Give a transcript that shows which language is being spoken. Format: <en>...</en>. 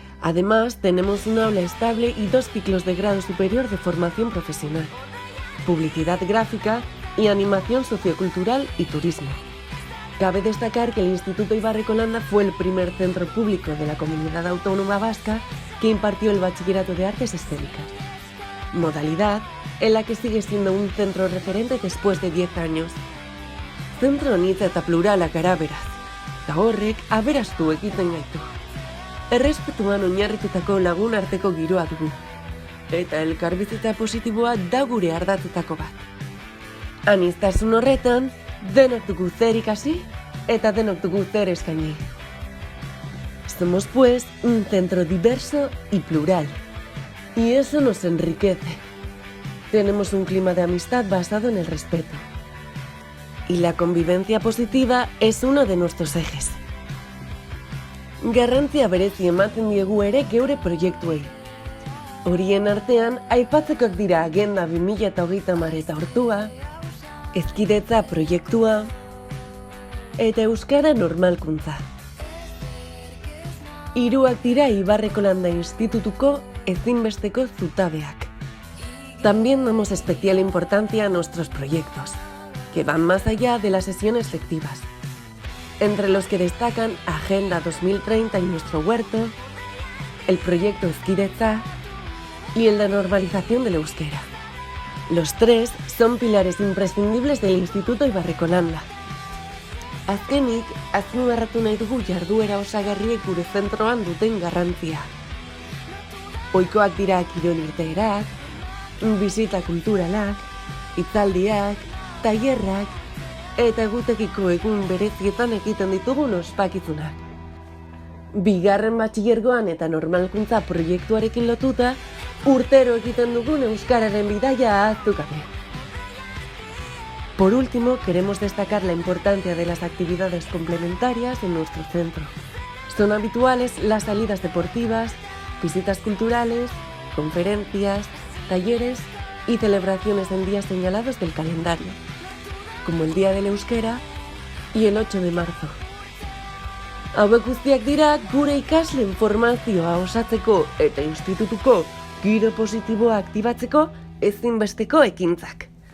<es>Además, tenemos un aula estable y 2 ciclos de grado superior de formación profesional, publicidad gráfica y animación sociocultural y turismo. Cabe destacar que el Instituto Ibarreko Landa fue el primer centro público de la Comunidad Autónoma Vasca que impartió el bachillerato de artes escénicas, modalidad en la que sigue siendo un centro referente después de 10 años.</es> <eu>Zentro anitza eta plurala gara beraz, eta horrek aberastu egiten gaitu. Errespetuan oinarritutako lagun arteko giroa dugu, eta elkarbizitza positiboa da gure ardatzetako bat. Aniztasun horretan, denok dugu zer ikasi eta denok dugu zer eskaini.</eu> <es>Somos pues un centro diverso y plural, y eso nos enriquece. Tenemos un clima de amistad basado en el respeto. Y la convivencia positiva es uno de nuestros ejes.</es> <eu>Garrantzia berezi ematen diegu ere geure proiektuei. Horien artean, aipatzekoak dira Agenda 2030 eta Ortua, Hezkidetza proiektua eta Euskara normalkuntza. Hiruak dira Ibarreko Landa Institutuko ezinbesteko zutabeak.</eu> <es>También damos especial importancia a nuestros proyectos, que van más allá de las sesiones lectivas, entre los que destacan Agenda 2030 y Nuestro Huerto, el proyecto Hezkidetza y el de normalización del euskera. Los 3 son pilares imprescindibles del Instituto Ibarreko Landa.</es> <eu>Azkenik, azpimarratu nahi dugu jarduera osagarriek gure zentroan duten garrantzia. Ohikoak dira kirol irteerak, bisita kulturalak, hitzaldiak, tailerrak eta egutegiko egun berezietan egiten ditugun ospakizunak. 2. batxilergoan eta normalkuntza proiektuarekin lotuta, urtero egiten dugun euskararen bidaia ahaztu gabe.</eu> <es>Por último, queremos destacar la importancia de las actividades complementarias en nuestro centro. Son habituales las salidas deportivas, visitas culturales, conferencias, talleres y celebraciones en días señalados del calendario, como el Día del Euskera y el 8 de marzo.</es> <eu>Hauek guztiak dira gure ikasleen formazioa osatzeko eta institutuko giro positiboa aktibatzeko ezinbesteko ekintzak.</eu>